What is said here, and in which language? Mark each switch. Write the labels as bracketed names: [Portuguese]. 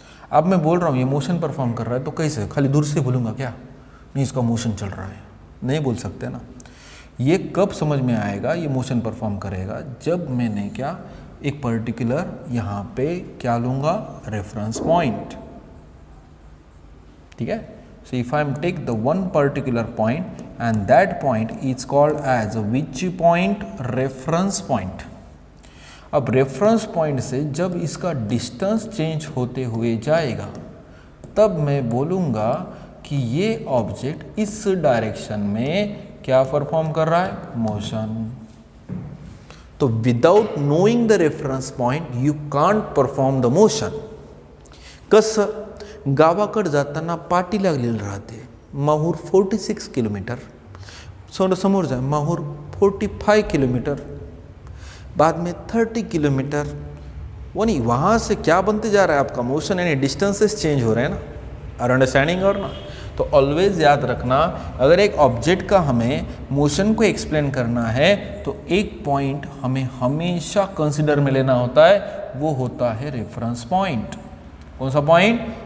[Hindi] अब मैं बोल रहा हूँ ये मोशन परफॉर्म कर रहा है, तो कैसे? खाली दूर से बोलूँगा क्या? नहीं, इसका मोशन चल रहा है, नहीं बोल सकते ना. ये कब समझ में आएगा ये मोशन परफॉर्म करेगा? जब मैंने क्या, एक पर्टिकुलर यहाँ पे क्या लूँगा? Reference point. ठीक है, [English] so if I take the one particular point and that point is called as which point? Reference point. [Hindi] अब रेफरेंस पॉइंट से जब इसका डिस्टेंस चेंज होते हुए जाएगा, तब मैं बोलूँगा कि ये ऑब्जेक्ट इस डायरेक्शन में क्या परफॉर्म कर रहा है? मोशन. [English] तो without knowing the reference point you can't perform the motion. [Marathi] कसं? गावाकडे जाताना पाटी लागलेली राहते. माहूर 46 किलोमीटर, समोर जा माहूर 45 किलोमीटर, बाद में 30 किलोमीटर. [Hindi] वही वहाँ से क्या बनते जा रहा है आपका? मोशन. यानी डिस्टेंसेस चेंज हो रहे हैं ना. [English] Are understanding? [Hindi] और ना, तो ऑलवेज याद रखना, अगर एक ऑब्जेक्ट का हमें मोशन को एक्सप्लेन करना है तो एक पॉइंट हमें हमेशा कंसिडर में लेना होता है, वो होता है रेफरेंस पॉइंट. कौन सा पॉइंट?